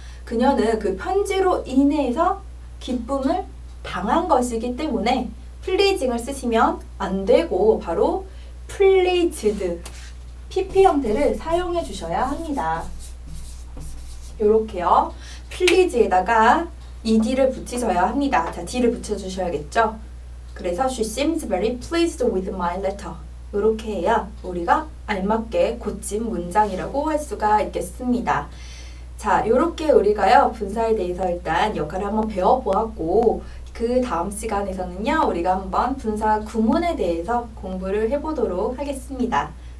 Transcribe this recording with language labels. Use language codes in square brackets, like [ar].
[ko] 그녀는 그 편지로 인해서 기쁨을 당한 것이기 때문에 pleasing을 쓰시면 안 되고 바로 pleased PP 형태를 사용해 주셔야 합니다. 요렇게요. please에다가 ed를 붙이셔야 합니다. 자, d를 붙여주셔야겠죠? [en] 그래서 she seems very pleased with my letter. [ko] 요렇게 해야 우리가 알맞게 고친 문장이라고 할 수가 있겠습니다. 자, 요렇게 우리가요, 분사에 대해서 일단 역할을 한번 배워보았고, 그 다음 시간에서는요, 우리가 한번 분사 구문에 대해서 공부를 해보도록 하겠습니다.